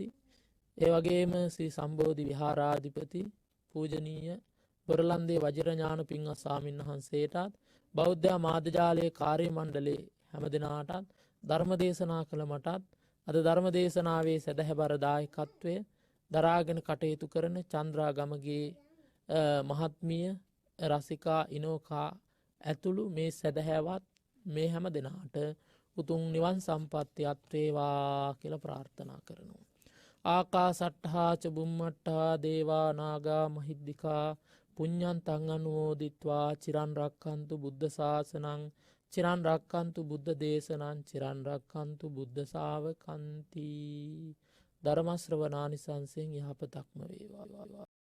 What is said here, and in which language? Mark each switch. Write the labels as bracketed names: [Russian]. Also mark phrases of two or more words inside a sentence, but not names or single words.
[Sinhala] ඒ වගේම ශ්‍රී සම්බෝධි විහාරාධිපති පූජනීය බොරලන්දේ වජිරඥාන පින්වත් ස්වාමීන් වහන්සේටත් බෞද්ධ මාධ්‍ය ජාලයේ කාර්ය මණ්ඩලයේ හැම දිනාටත් ධර්ම දේශනා කළ මටත් අද ධර්ම දේශනාවේ සදහැබර දායකත්වය දරාගෙන කටයුතු කරන චන්ද්‍රා ගමගේ මහත්මිය රසිකා ඉනෝකා ඇතුළු මේ සදහැවත් මේ හැම දිනාට උතුම් නිවන් සම්පත්තියත් වේවා කියලා ප්‍රාර්ථනා කරනවා. [Pali] ආකාසට්ඨා ච බුම්මට්ඨා දේවා නාග මහිද්దికා පුඤ්ඤන්තං අනුමෝදිත්වා චිරන් රක්ඛන්තු බුද්ධ ශාසනං චිරන් රක්ඛන්තු බුද්ධ දේශනං චිරන් රක්ඛන්තු බුද්ධ ශාවකන්ති. [Sinhala] ධර්ම ශ්‍රවණානිසංසෙන් යහපතක්ම වේවා.